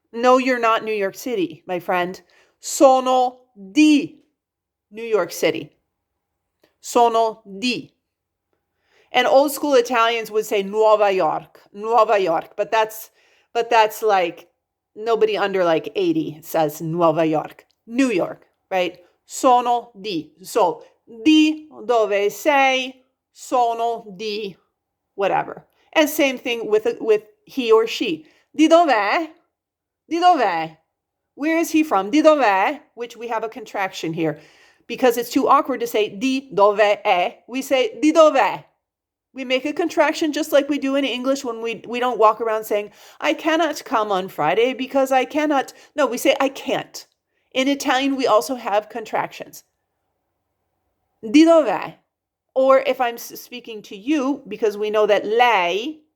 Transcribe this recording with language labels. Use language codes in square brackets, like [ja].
[en] No, you're not New York City, my friend. [it] Sono di New York City. Sono di. [en] And old school Italians would say Nuova York, but that's like nobody under like 80 says Nuova York, New York, right? [it] Sono di. So, di dove sei, sono di whatever. [en] And same thing with he or she. [it] Di dov'è? Di dov'è? [en] Where is he from? [it] Di dov'è? [en] Which we have a contraction here. Because it's too awkward to say [it] di dove è, [en] we say [it] di dov'è. [en] We make a contraction just like we do in English when we don't walk around saying, I cannot come on Friday because I cannot. No, we say I can't. In Italian, we also have contractions. [it] Di dov'è? [en] Or if I'm speaking to you, because we know that lei,